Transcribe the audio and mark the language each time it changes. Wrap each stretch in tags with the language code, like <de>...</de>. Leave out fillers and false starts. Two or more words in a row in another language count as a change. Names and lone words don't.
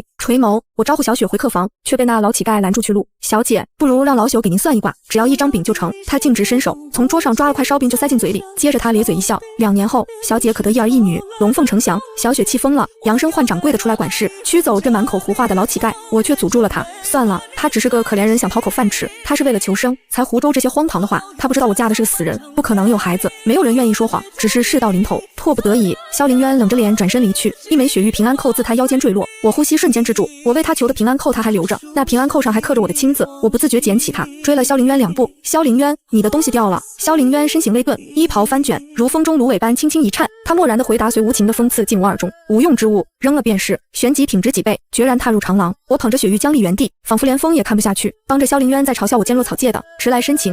<zh>垂眸，我招呼小雪回客房，卻被那老乞丐攔住去路。小姐，不如讓老朽給您算一卦，只要1張餅就成。他徑直伸手，從桌上抓了塊燒餅就塞進嘴裡，接着他咧嘴一笑，2年後小姐可得1兒1女，龍鳳呈祥。小雪氣瘋了，揚聲喚掌櫃的出來管事，驅走這滿口胡話的老乞丐。我卻阻住了他，算了，他只是個可憐人，想討口飯吃，他是為了求生才胡謅這些荒唐的話，他不知道我嫁的是個死人，不可能有孩子，沒有人願意說謊，只是事到臨頭，迫不得已。蕭凌淵冷着臉轉身離去，一枚雪玉平安扣自他腰間墜落，我呼吸瞬間止住。我為他求的平安扣他還留着，那平安扣上還刻着我的青字，我不自覺撿起它，追了蕭凌淵2步。蕭凌淵，你的東西掉了。蕭凌淵身形微頓，衣袍翻卷，如風中蘆葦般輕輕一顫。他漠然的回答隨無情的風刺進我耳中，無用之物扔了便是。旋即挺直脊背，決然踏入長廊。我捧着雪玉僵立原地，仿佛連風也看不下去，幫着蕭凌淵在嘲笑我堅若草芥的遲來深情。</zh>